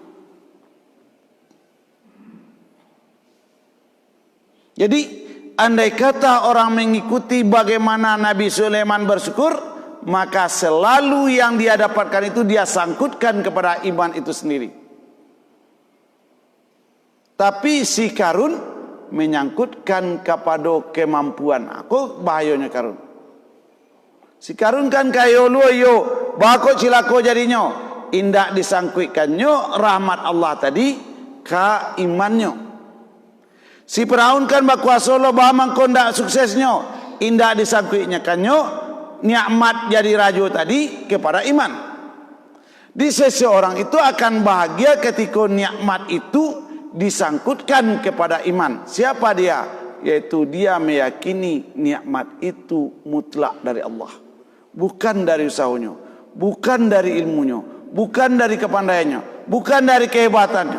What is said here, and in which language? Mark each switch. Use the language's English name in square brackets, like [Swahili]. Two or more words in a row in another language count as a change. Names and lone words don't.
[Indonesian] Jadi andai kata orang mengikuti bagaimana Nabi Sulaiman bersyukur, maka selalu yang dia dapatkan itu dia sangkutkan kepada iman itu sendiri. Tapi si Karun menyangkutkan kepada kemampuan. [Minangkabau] Aku bahayanya Karun. Si Karun kan kayo luyo, bako cilako jadinya. Indak disangkutkannya rahmat Allah tadi ka imannya. Si Firaun kan bakuasa lo bahamang kondak suksesnya, indak disangkutnya kanyo nikmat jadi raja tadi kepada iman. [Indonesian] Di seseorang itu akan bahagia ketika nikmat itu disangkutkan kepada iman. Siapa dia? Yaitu dia meyakini nikmat itu mutlak dari Allah, bukan dari usahanya, bukan dari ilmunya, bukan dari kepandaiannya, bukan dari kehebatannya.